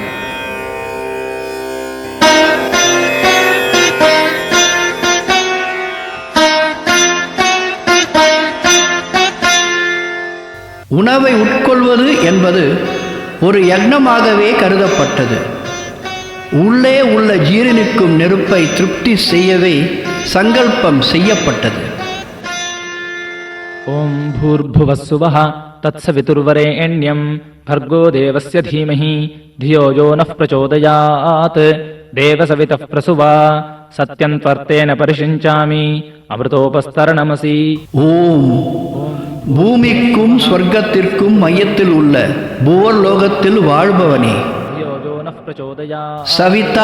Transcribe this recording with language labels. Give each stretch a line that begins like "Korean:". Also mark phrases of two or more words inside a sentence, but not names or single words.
Tamil: உணவை உட்கொள்வது என்பது ஒரு யக்னமாகவே கருதப்பட்டது. உள்ளே உள்ள ஜீரணிக்கும் நெருப்பை திருப்தி செய்யவே சங்கல்பம் செய்யப்பட்டது.
Sanskrit: ॐ भूर्भुवस्सुवः तत्सवितुर्वरेण्यं भर्गो देवस्य धीमहि धियो यो नः प्रचोदयात् देवसवितः प्रसुव सत्यं त्वर्तेन परिषिञ्चामि अमृतोपस्तरणमसि.
Tamil: ஓம் பூமிக்கும் சொர்க்கத்திற்கும் மையத்தில் உள்ள புவர்லோகத்தில் வாழ்பவனே, சவிதா